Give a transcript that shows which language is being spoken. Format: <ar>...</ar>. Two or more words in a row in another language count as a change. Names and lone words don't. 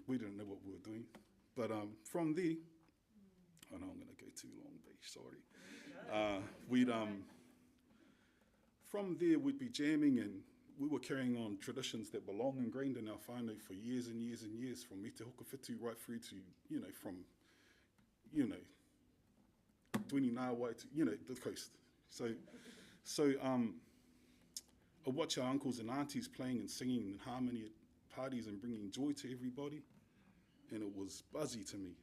<en>We didn't know what we were doing. But from there, I know I'm going to go too long, but sorry. From there we'd be jamming, and we were carrying on traditions that were long ingrained in our whānau for years and years and years, from me te hokowhitu right through to, Tuini-Ngāwai to, the coast. So I watch our uncles and aunties playing and singing in harmony at parties and bringing joy to everybody, and it was buzzy to me.</en>